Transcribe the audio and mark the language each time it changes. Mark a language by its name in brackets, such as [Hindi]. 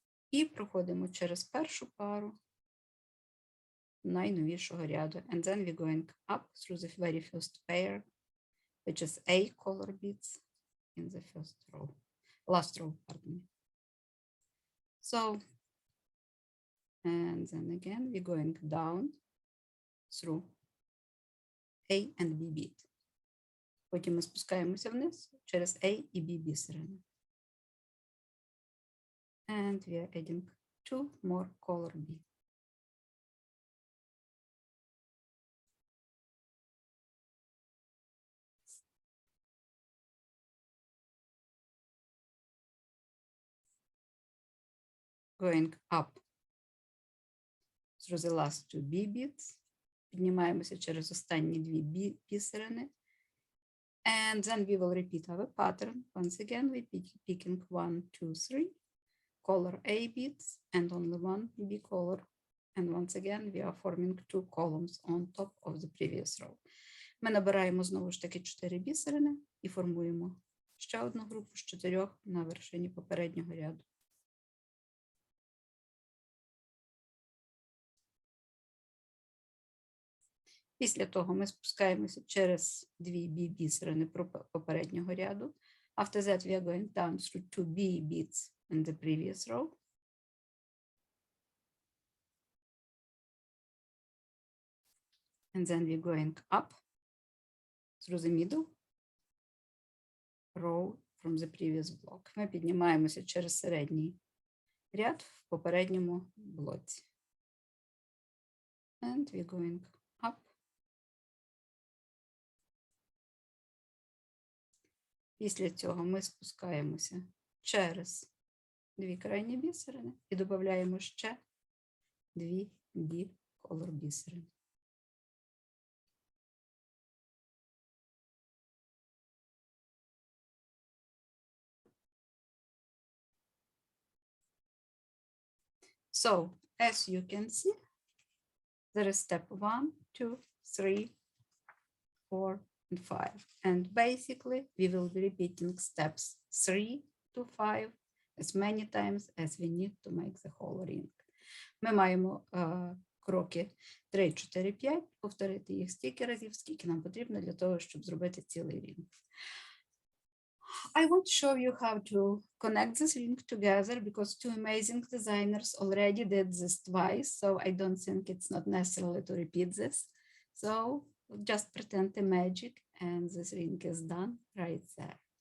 [Ukrainian] І проходимо через першу пару найновішого ряду. [English] And then we're going up through the very first pair, which is A color beads in the first row, last row, pardon me. So, and then again, we're going down through A and B bead. [Ukrainian] Потім ми спускаємося вниз через A і B бісерини. [English] And we are adding 2 more color B. Going up through the last 2 B beads. [Ukrainian] Піднімаємося через останні дві B бісерини. [English] And then we will repeat our pattern. Once again, we picking 1, 2, 3 color A beads and only one B color. And once again, we are forming 2 columns on top of the previous row. [Ukrainian] Ми набираємо знову ж таки 4 бісерини і формуємо ще одну групу з 4 на вершині попереднього ряду. Після того ми спускаємося через 2 B бісерини попереднього ряду. [English] After that, we are going down through 2 B beads in the previous row. And then we're going up through the middle row from the previous block. [Ukrainian] Ми піднімаємося через середній ряд в попередньому блоці. [English] And we're going up. [Ukrainian] Після цього ми спускаємося через 2 крайні бісерини і додаємо ще 2 B color бісерини. [English] So, as you can see, there is step 1, 2, 3, 4, and 5. And basically, we will be repeating steps 3 to 5 as many times as we need to make the whole ring. [Ukrainian] Ми маємо кроки 3, 4, 5, повторити їх стільки разів, скільки нам потрібно для того, щоб зробити цілий рінг. [English] I want to show you how to connect this ring together because 2 amazing designers already did this twice, so I don't think it's not necessary to repeat this. So just pretend the magic and this ring is done right there.